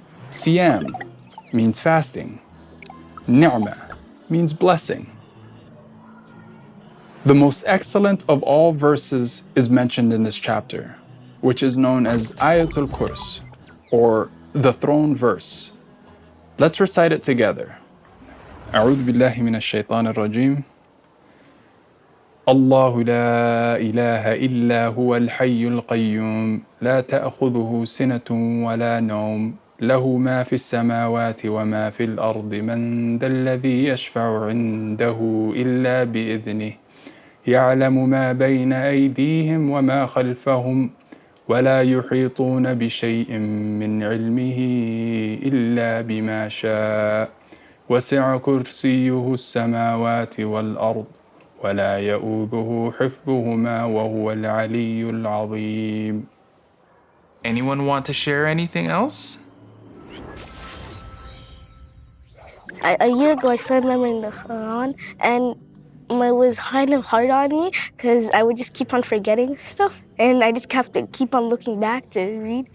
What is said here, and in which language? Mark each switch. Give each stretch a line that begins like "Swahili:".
English: Siyam means fasting. Ni'mah means blessing. The most excellent of all verses is mentioned in this chapter. which is known as Ayatul Kurs, or the throne verse. Let's recite it together.
Arabic: أعوذ بالله من الشيطان الرجيم. الله لا إله إلا هو الحي القيوم لا تأخذه سنة ولا نوم له ما في السماوات وما في الأرض من ذا الذي يشفع عنده إلا بإذنه يعلم ما بين أيديهم وما خلفهم ولا يحيطون بشيء من علمه إلا بما شاء وسع كرسيه السماوات والأرض ولا يؤوده حفظهما وهو العلي العظيم.
English: Anyone want to share anything else? A year ago, I started memorizing the Quran, and it was kind of hard on me because I would just keep on forgetting stuff, and I just have to keep on looking back to read.